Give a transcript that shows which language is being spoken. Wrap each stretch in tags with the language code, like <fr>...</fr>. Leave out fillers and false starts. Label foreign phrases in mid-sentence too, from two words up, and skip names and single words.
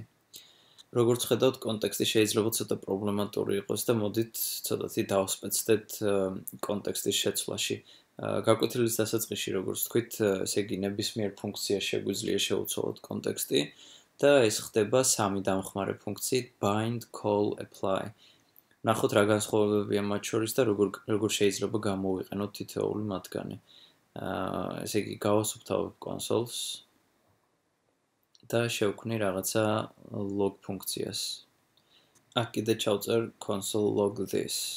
<ka>როგორც ხედავთ, კონტექსტი შეიძლება ცოტა პრობლემატური იყოს და მოდით ცოტათი დავსპეცდეთ კონტექსტის შეცვლაში. გაკვეთილის დასაწყისში, როგორც თქვით, ესე იგი ნებისმიერ ფუნქციას შეგვიძლია შევუცვალოთ კონტექსტი და ეს ხდება 3 დამხმარე ფუნქციით</ka> <en>bind, call, apply.</en> <ka>ნახოთ რა განსხვავებებია მათ შორის და როგორ შეიძლება გამოვიყენოთ თითოეული მათგანი. ესე იგი გავასუფთავებ კონსოლს და შევქმნი რაღაცა log ფუნქციას. აქ კიდე ჩავწერ</ka> <en>console log this.</en>